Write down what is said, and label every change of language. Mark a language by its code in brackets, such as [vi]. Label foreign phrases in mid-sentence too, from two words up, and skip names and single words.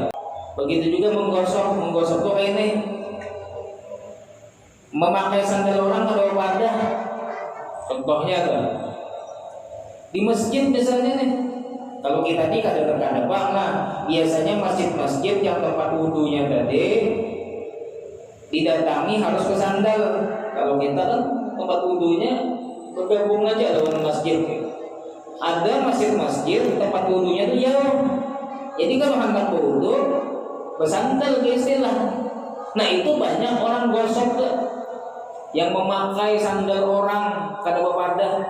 [id] Begitu juga menggosok tuh ini. Memakai sandal orang kalau wadah, contohnya tuh. Di masjid misalnya nih, kalau kita nih kadang-kadang biasanya masjid-masjid yang tempat wudunya tadi didatangi harus ke sandal. Kalau kita kan tempat wudunya bergabung aja dengan masjid. Ada masjid-masjid tempat wudunya tuh jauh. Jadi kalau hendak berwudu bersandal ke istilah. Nah itu banyak orang gosok tuh yang memakai sandal orang [bjn] kada berpadah.